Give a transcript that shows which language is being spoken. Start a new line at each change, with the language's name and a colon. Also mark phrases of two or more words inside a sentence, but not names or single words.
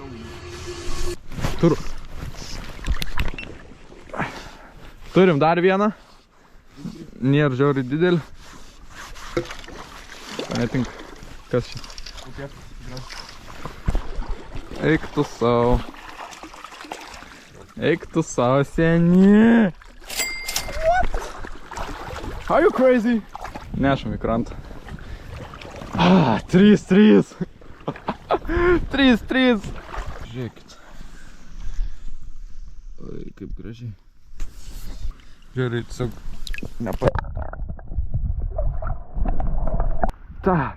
Lithuanian: Turim dar vieną. Nėra žiauriai didelį. Netink, kas čia? Eik tu savo. Eik tu savo, seni.
English: What? Are you crazy?
Lithuanian: Nešam į krantą. 3. 3. Žiūrėkit. Oi, kaip gražiai. Žiūrėkit, tiesiog Ta.